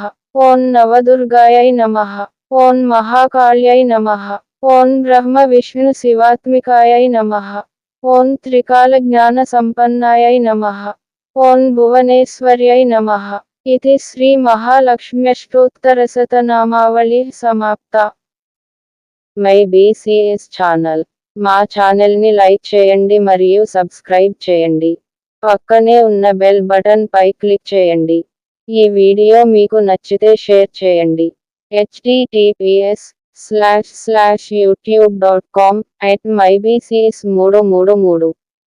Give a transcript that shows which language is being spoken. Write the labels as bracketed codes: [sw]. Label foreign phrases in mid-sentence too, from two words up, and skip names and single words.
[sa] ओं नवदुर्गायै नमः। ओं महाकाल्यै नमः। ओं ब्रह्मविष्णुशिवात्मिकायै नमः। ओं त्रिकालज्ञानसम्पन्नायै नमः। ओं भुवनेश्वर्यै नमः। इति श्री महालक्ष्म्यष्टोत्तरशतनामावళి समाप्ता। [en] my BCS channel. [te] మా ఛానల్ని లైక్ చేయండి మరియు సబ్స్క్రైబ్ చేయండి. పక్కనే ఉన్న బెల్ బటన్ పై క్లిక్ చేయండి. ఈ వీడియో మీకు నచ్చితే షేర్ చేయండి. [en] https://youtube.com/mybcs333